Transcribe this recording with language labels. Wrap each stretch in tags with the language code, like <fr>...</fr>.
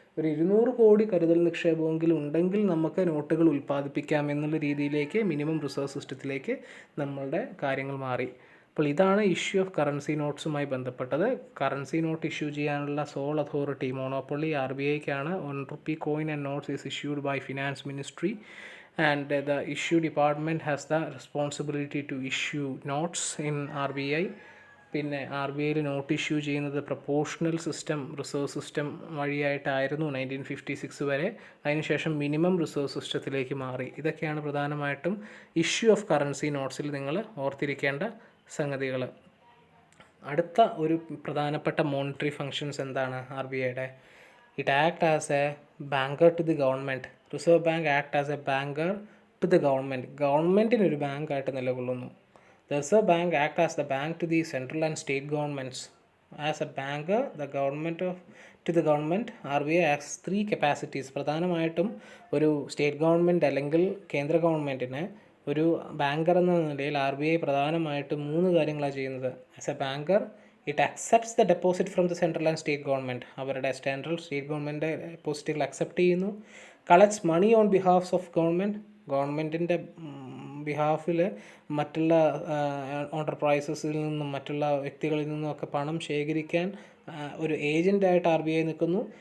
<ml>ഒരു 200 കോടി കരുതൽ നിക്ഷേപമെങ്കിലും ഉണ്ടെങ്കിൽ നമുക്ക് നോട്ടുകൾ ഉൽപ്പാദിപ്പിക്കാം എന്നുള്ള രീതിയിലേക്ക് മിനിമം റിസർവ് സിസ്റ്റത്തിലേക്ക് നമ്മളുടെ കാര്യങ്ങൾ മാറി. അപ്പോൾ ഇതാണ് ഇഷ്യൂ ഓഫ് കറൻസി നോട്ട്സുമായി ബന്ധപ്പെട്ടത്. കറൻസി നോട്ട് ഇഷ്യൂ ചെയ്യാനുള്ള soul authority monopoly RBIക്കാണ്.</ml> <en>1 rupee coin and notes is issued by Finance Ministry and the issue department has the responsibility to issue notes in RBI.</en> <ml>പിന്നെ RBIയിൽ not issue ചെയ്യുന്നത് proportional system reserve system വഴിയായിട്ടായിരുന്നു 1956 വരെ. അതിനുശേഷം minimum reserve സിസ്റ്റത്തിലേക്ക് മാറി. ഇതൊക്കെയാണ് പ്രധാനമായിട്ടും issue of currency നോട്ട്സിൽ നിങ്ങൾ ഓർത്തിരിക്കേണ്ട സംഗതികൾ. അടുത്ത ഒരു പ്രധാനപ്പെട്ട മോണിറ്ററി ഫങ്ഷൻസ് എന്താണ് RBIയുടെ?</ml> <en>It act as a banker to the government. Reserve bank act as a banker</en> <ml>to the ഗവൺമെൻറ്റിനൊരു ബാങ്കായിട്ട് നിലകൊള്ളുന്നു.</ml> <en>The Reserve Bank act as the bank to the central and state governments. As a banker, to the government, RBI acts 3 capacities.</en> <ml>പ്രധാനമായിട്ടും ഒരു state government അല്ലെങ്കിൽ കേന്ദ്ര ഗവൺമെൻറ്റിന് ഒരു banker എന്ന നിലയിൽ RBI പ്രധാനമായിട്ടും 3 കാര്യങ്ങളാണ് ചെയ്യുന്നത്.</ml> <en>As a banker, it accepts the deposit from the central and state government.</en> <ml>അവരുടെ സ്റ്റേറ്റ് ഗവൺമെൻറ് ഡെപ്പോസിറ്റുകൾ അക്സെപ്റ്റ് ചെയ്യുന്നു.</ml> <en>collects money on behalfs of</en> <ml>ഗവൺമെൻറ്റിൻ്റെ ബിഹാഫിൽ മറ്റുള്ള എൻ്റർപ്രൈസസിൽ നിന്നും മറ്റുള്ള വ്യക്തികളിൽ നിന്നുമൊക്കെ പണം ശേഖരിക്കാൻ ഒരു ഏജൻ്റായിട്ട് RBI നിൽക്കുന്നു.</ml>